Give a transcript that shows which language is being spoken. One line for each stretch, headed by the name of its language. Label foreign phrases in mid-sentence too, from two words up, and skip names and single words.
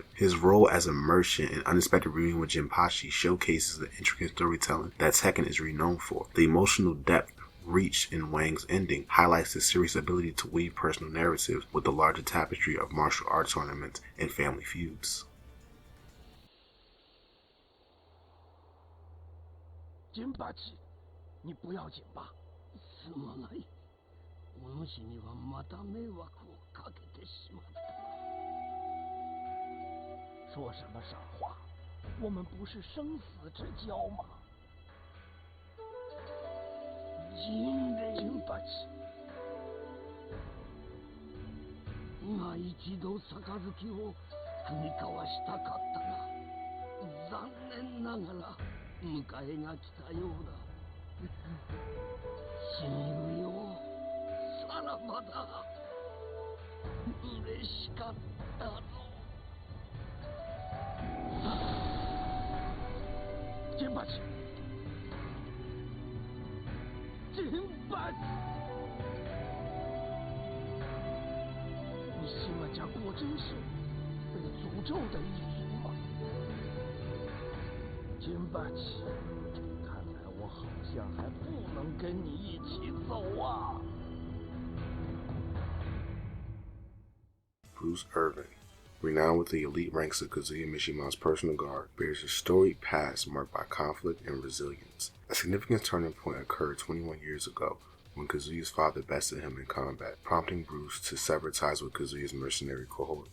English: His role as a merchant and unexpected reunion with Jinpachi showcases the intricate storytelling that Tekken is renowned for. The emotional depth reached in Wang's ending highlights the series' ability to weave personal narratives with the larger tapestry of martial arts tournaments and family feuds. Jinpachi,
Chinese: 你不要紧吧？
Japanese: すまない。お主にはまた迷惑をかけてしまった。
Chinese: 说什么傻话？我们不是生死之交吗？Jinpachi。
Japanese: 今一度杯を踏み交わしたかったが、残念ながら迎えが来たようだ。親友よ、さらばだ。嬉しかったぞ。Jinpachi。
Chinese: 你西马家果真是被诅咒的一族吗？Jinpachi，看来我好像还不能跟你一起走啊。
English: Bruce Irvin, renowned with the elite ranks of Kazuya Mishima's personal guard, bears a storied past marked by conflict and resilience. A significant turning point occurred 21 years ago when Kazuya's father bested him in combat, prompting Bruce to sever ties with Kazuya's mercenary cohort.